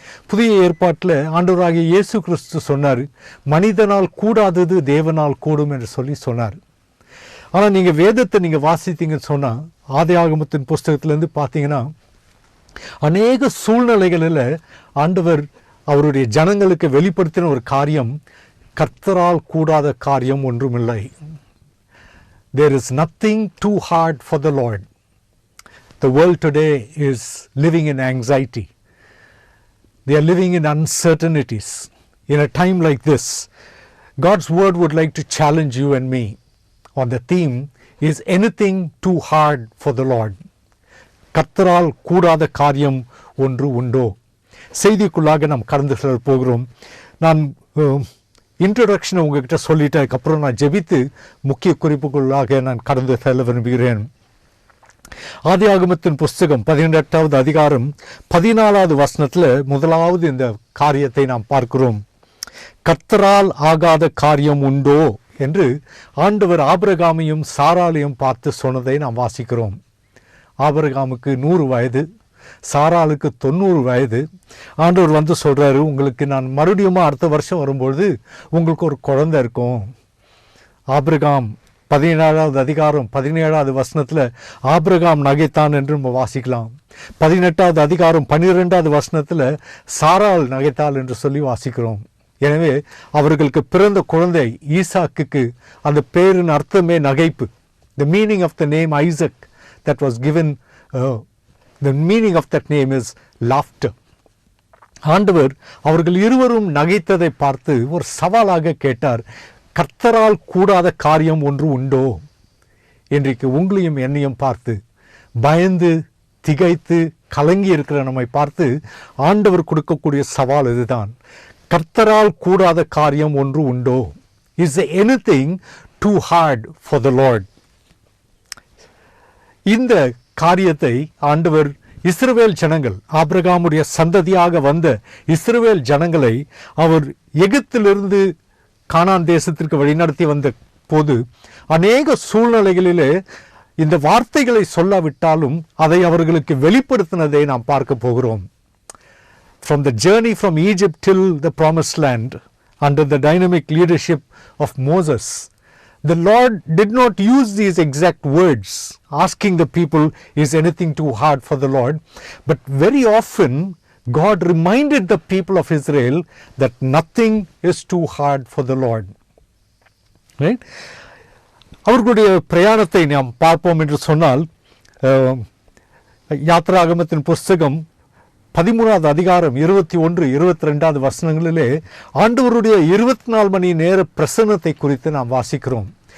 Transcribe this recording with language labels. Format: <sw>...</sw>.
<ta>புதிய ஏற்பாட்டில் ஆண்டவராகிய இயேசு கிறிஸ்து சொன்னார், மனிதனால் கூடாதது தேவனால் கூடும் என்று சொன்னார். ஆனால் நீங்கள் வேதத்தை நீங்கள் வாசித்தீங்கன்னு சொன்னால், ஆதியாகமத்தின் புஸ்தகத்திலேருந்து பார்த்தீங்கன்னா அநேக சூழ்நிலைகளில் ஆண்டவர் அவருடைய ஜனங்களுக்கு வெளிப்படுத்தின ஒரு காரியம், கர்த்தரால் கூடாத காரியம் ஒன்றுமில்லை.</ta> <en>There is nothing too hard for the Lord. The world today is living in anxiety. They are living in uncertainties. In a time like this, God's word would like to challenge you and me on the theme, is anything too hard for the Lord?</en> <ta>கர்த்தரால் கூடாத காரியம் ஒன்று உண்டோ? செய்திக்குள்ளாக நாம் கடந்து செல்ல போகிறோம். நான் இன்ட்ரோடக்ஷனை உங்ககிட்ட சொல்லிட்டு அதுக்கப்புறம் நான் ஜெபித்து முக்கிய குறிப்புக்குள்ளாக நான் கடந்து செல்ல விரும்புகிறேன். ஆதியாகமத்தின் புஸ்தகம் 18வது அதிகாரம் 14வது வசனத்தில் முதலாவது இந்த காரியத்தை நாம் பார்க்கிறோம். கர்த்தரால் ஆகாத காரியம் உண்டோ என்று ஆண்டவர் ஆபிரகாமையும் சாராளையும் பார்த்து சொன்னதை நாம் வாசிக்கிறோம். ஆபிரகாமுக்கு 100 வயது, சாராளுக்கு 90 வயது. ஆண்டவர் வந்து சொல்கிறாரு, உங்களுக்கு நான் மறுபடியும் அடுத்த வருஷம் வரும்பொழுது உங்களுக்கு ஒரு குழந்தை இருக்கும். ஆபிரகாம் 17வது அதிகாரம் 17வது வசனத்தில் ஆபிரகாம் நகைத்தான் என்று நம்ம வாசிக்கலாம். 18வது அதிகாரம் 12வது வசனத்தில் சாராள் நகைத்தாள் என்று சொல்லி வாசிக்கிறோம். எனவே அவர்களுக்கு பிறந்த குழந்தை ஈசாக்குக்கு அந்த பேரின் அர்த்தமே நகைப்பு.</ta> <en>The meaning of the name Isaac that was given, the meaning of that name is laughter.</en> <ta>ஆண்டவர் அவர்கள் இருவரும் நகைத்ததை பார்த்து ஒரு சவாலாக கேட்டார், கர்த்தரால் கூடாத காரியம் ஒன்று உண்டோ? இன்றைக்கு உங்களையும் என்னையும் பார்த்து பயந்து திகைத்து கலங்கி இருக்கிற நம்மை பார்த்து ஆண்டவர் கொடுக்கக்கூடிய சவால் இதுதான். கர்த்தரால் கூடாத காரியம் ஒன்று உண்டோ?</ta> <en>Is there anything too hard for the Lord?</en> <ta>இந்த காரியத்தை ஆண்டவர் இஸ்ரவேல் ஜனங்கள், ஆபிரகாமுடைய சந்ததியாக வந்த இஸ்ரவேல் ஜனங்களை அவர் எகிப்திலிருந்து கானான் தேசத்திற்கு வழிநடத்தி வந்த போது அநேக சூழ்நிலைகளிலே இந்த வார்த்தைகளை சொல்லாவிட்டாலும் அதை அவர்களுக்கு வெளிப்படுத்தினதை நாம் பார்க்க போகிறோம்.</ta> <en>From the journey from Egypt till the promised land, under the dynamic leadership of Moses, the Lord did not use these exact words, asking the people, is anything too hard for the Lord? But very often, God reminded the people of Israel that nothing is too hard for the Lord. Right?</en> <ta>அவர்களுடைய பிரயாணத்தை நாம் பார்ப்போம் என்று சொன்னால், யாத்ராகமத்தின் புஸ்தகம் 13வது அதிகாரம் 21, 22 வசனங்களிலே ஆண்டவருடைய 24 மணி நேர பிரசன்னத்தை குறித்து நாம் வாசிக்கிறோம்.</ta>